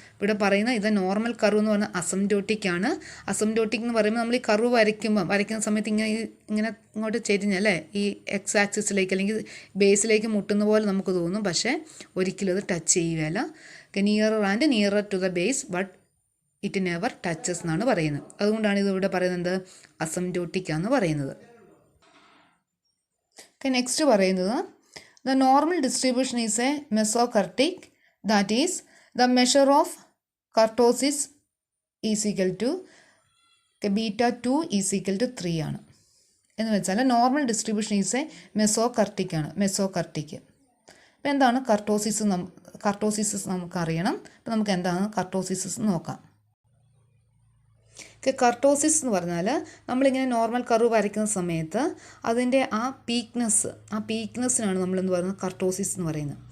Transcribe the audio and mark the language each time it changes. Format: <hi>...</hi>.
<ml>ഇവിടെ പറയുന്ന ഇത് നോർമൽ കർവ് എന്ന് പറഞ്ഞാൽ അസംറ്റോട്ടിക് ആണ്. അസംറ്റോട്ടിക് എന്ന് പറയുമ്പോൾ നമ്മൾ ഈ കർവ് വരയ്ക്കുന്ന സമയത്ത് ഇങ്ങനെ ഇങ്ങോട്ട് ചെരിഞ്ഞല്ലേ ഈ എക്സ് ആക്സിസിലേക്ക് അല്ലെങ്കിൽ ബേസിലേക്ക് മുട്ടുന്ന പോലെ നമുക്ക് തോന്നും. പക്ഷേ ഒരിക്കലും അത് touch ചെയ്യുകയല്ല.</ml> <en>nearer and nearer to the base but it never touches</en> <ml>എന്നാണ് പറയുന്നത്. അതുകൊണ്ടാണ് ഇതിവിടെ പറയുന്നത് അസംറ്റോട്ടിക് ആണെന്ന് പറയുന്നത്. നെക്സ്റ്റ് പറയുന്നത്</ml> <en>the normal distribution is a mesokurtic, that is, the measure of kurtosis is equal to beta 2 is equal to 3 ആണ്.</en> <ml>എന്ന് വെച്ചാൽ</ml> <en>normal distribution is a mesokurtic</en> <ml>ആണ്. മെസോകർട്ടിക് അപ്പോൾ എന്താണ് കർട്ടോസിസ് നമുക്കറിയണം. അപ്പോൾ നമുക്ക് എന്താണ് കർട്ടോസിസ് നോക്കാം. കർട്ടോസിസ് എന്ന് പറഞ്ഞാൽ നമ്മളിങ്ങനെ നോർമൽ കർവ് വരയ്ക്കുന്ന സമയത്ത് അതിൻ്റെ ആ പീക്നെസ്സിനാണ് നമ്മളെന്ന് പറയുന്നത് കർട്ടോസിസ് എന്ന് പറയുന്നത്.</ml>